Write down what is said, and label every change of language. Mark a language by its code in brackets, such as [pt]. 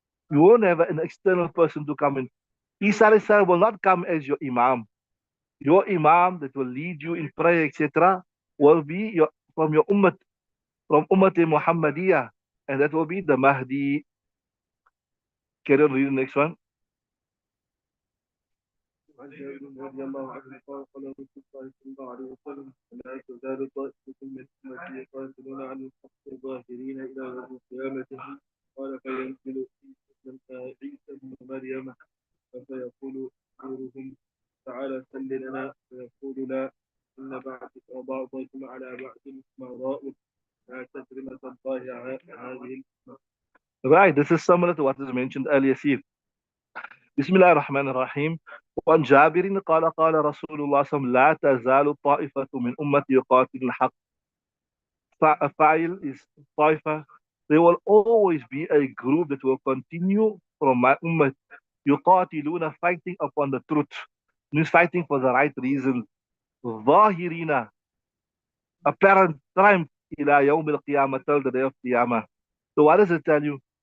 [en] You won't have an external person to come in. Isa alayhi salam will not come as your Imam. Your Imam that will lead you in prayer, etc., will be from your Ummah, from Ummah Muhammadiyah. And that will be the Mahdi. Carry on reading the next one. [ar] وعن جابر رضي الله عنه قال قال رسول الله صلى الله عليه وسلم لا تزال طائفة من أمتي يقاتلون عن الحق ظاهرين إلى يوم القيامة قال فينزل عيسى بن مريم فيقول أميرهم تعالى سل لنا فيقول لا إن بعضكم على بعض مراء لا تجرمة الله هذه الأمة. [en] Right, this is similar to what is mentioned earlier. See, Bismillah ar-Rahman ar-Rahim. [ar] وعن جابر قال قال رسول الله صلى الله عليه وسلم لا تزال طائفة من أمتي يقاتل الحق. [en] Fa'il is طائفة. There will always be a group that will continue from my ummah. يقاتلون, fighting upon the truth. Means fighting for the right reason. ظاهرين, apparent triumph [ar] إلى يوم القيامة, [en] till the day of Qiyamah. So what does it tell you?